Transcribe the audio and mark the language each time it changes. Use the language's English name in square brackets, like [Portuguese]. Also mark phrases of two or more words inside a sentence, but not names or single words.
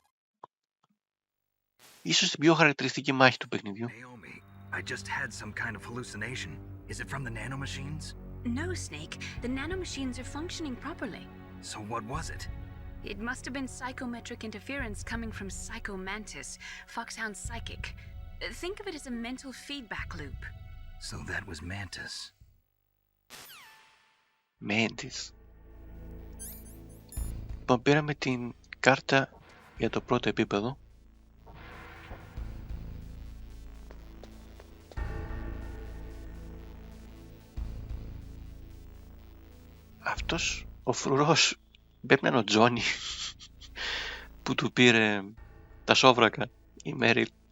[Greek] Ίσως την πιο χαρακτηριστική μάχη του παιχνιδιού. [English] Naomi, I just had some kind of hallucination. Is it from the nanomachines? No, Snake. The nanomachines are functioning properly. So what was it? It must have been psychometric interference coming from Psycho Mantis, Foxhound's psychic. Think of it as a mental feedback loop. So that was Mantis. Mantis. [Greek] Λοιπόν, πήραμε την κάρτα για το πρώτο επίπεδο. Αυτός ο φρουρός πρέπει να είναι ο Τζόνι που του πήρε τα σόβρακα η Μέριλ.